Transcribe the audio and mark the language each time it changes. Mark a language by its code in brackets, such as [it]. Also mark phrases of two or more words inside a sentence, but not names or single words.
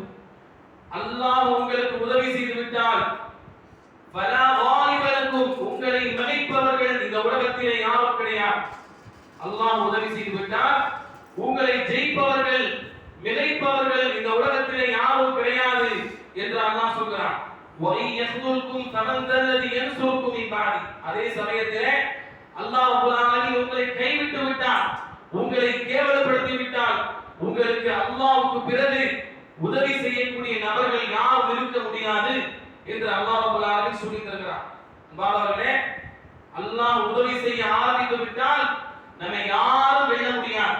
[ta] அல்லாஹ் உங்களுக்கு உதவி செய்து விட்டால் [ar] فلا غالب لكم, [ta] உங்களை மிகைப்பவர்கள் இந்த உலகத்திலே யாரும் கிடையாது. அல்லாஹ் உதவி செய்து விட்டால் உங்களை ஜெயிப்பவர்கள் மிகைப்பவர்கள் இந்த உலகத்திலே யாரும் [ar] وَإِنْ يَخْذُلْكُمْ فَمَنْ ذَا الَّذِي يَنْصُرُكُمْ مِنْ بَعْدِهِ. [ta] அதே சமயத்திலே [ar] الله رب العالمين [ta] உங்களை கைவிட்டு விட்டால், உங்களை கேவலப்படுத்தி விட்டால், உங்களுக்கு அல்லாஹ்வுக்கு பிறகு உதவி செய்யக்கூடிய நபர்கள் யாரும் இருக்க முடியாது என்று [ar] الله رب العالمين [ta] சொல்லி தருகிறார். அன்பானவர்களே, அல்லாஹ் உதவி செய்ய ஆரம்பித்து விட்டால் நம்மை யாரும் வெல்ல முடியாது.